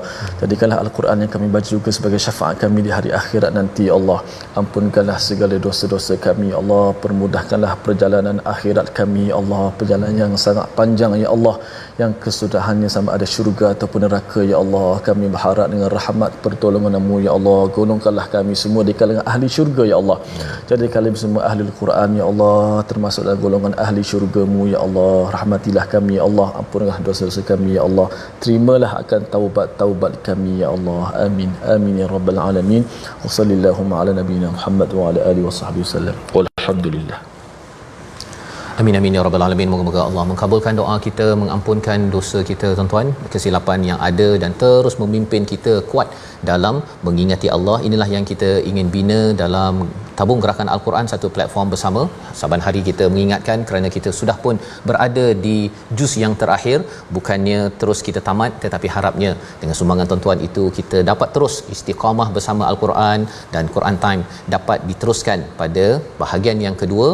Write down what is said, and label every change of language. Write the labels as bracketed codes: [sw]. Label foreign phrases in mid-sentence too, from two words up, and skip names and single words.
[ms] Jadikanlah Al-Quran yang kami baca juga sebagai syafaat kami di hari akhirat nanti, Ya Allah. Ampunkanlah segala dosa-dosa kami, Ya Allah. Permudahkanlah perjalanan akhirat kami, Ya Allah. Perjalanan yang sangat panjang, Ya Allah, yang kesudahannya sama ada syurga ataupun neraka, Ya Allah. Kami berharap dengan rahmat pertolongan-Mu, Ya Allah. Golongkanlah kami semua di kalangan ahli syurga, Ya Allah. Jadi kami semua ahli Al-Quran, Ya Allah, termasuk dalam golongan ahli syurga-Mu, Ya Allah. Rahmatilah kami, Ya Allah. Ampunlah dosa-dosa kami, Ya Allah. Terimalah akan taubat kami, Ya Allah. Amin. [ar] آمين يا رب العالمين. وصلى الله على نبينا محمد وعلى آله وصحبه وسلم. والحمد لله. آمين آمين يا رب العالمين. [ms] Moga-moga Allah mengabulkan doa kita, mengampunkan dosa kita tuan-tuan, kesilapan yang ada, dan terus memimpin kita kuat dalam mengingati Allah. Inilah yang kita ingin bina dalam Tabung Gerakan Al-Quran, satu platform bersama. Saban hari kita mengingatkan kerana kita sudah pun berada di juz yang terakhir, bukannya terus kita tamat, tetapi harapnya dengan sumbangan tuan-tuan itu kita dapat terus istiqamah bersama Al-Quran, dan Quran Time dapat diteruskan pada bahagian yang kedua.